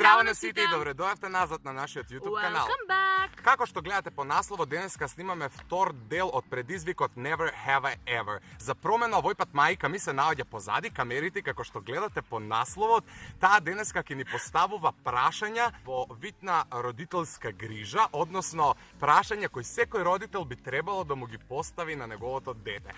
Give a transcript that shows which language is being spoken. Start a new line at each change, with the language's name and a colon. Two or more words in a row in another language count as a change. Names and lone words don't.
Macedonian: на сите и добре дојавте назад на нашиот YouTube канал.
English: Welcome back!
Macedonian: Како што гледате по насловот, денеска снимаме втор дел од предизвикот Never Have I Ever. За промена овој пат мајка ми се наоѓа позади камерите, како што гледате по насловот. Таа денеска ќе ни поставува прашања во вид на родителска грижа, односно прашања кои секој родител би требало да му ги постави на неговото дете.